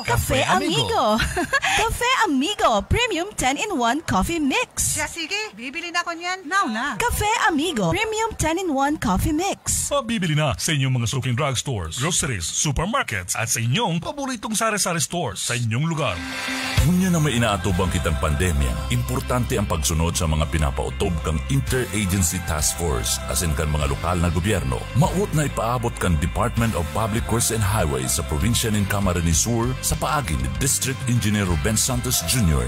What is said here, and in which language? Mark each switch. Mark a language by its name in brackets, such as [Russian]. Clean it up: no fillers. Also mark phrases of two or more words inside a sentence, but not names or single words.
[Filipino] Cafe Amigo. Cafe Amigo Premium 10-in-1 Coffee Mix. Siya, sige. Bibili na ako niyan. Now na. Cafe Amigo Premium 10-in-1 Coffee Mix. Bibili na sa inyong mga suking drugstores, groceries, supermarkets at sa inyong paboritong sari-sari stores sa inyong lugar. [Bikol] Ngunya na may inaatubang kitang pandemya, importante ang pagsunod sa mga pinapautob kang Interagency Task Force asin kan mga lokal na gobyerno. Maot na ipaabot kan Department of Public Works and Highways sa probinsya ng Camarines Sur sa paagi ni District Engineer Ruben Santos Jr.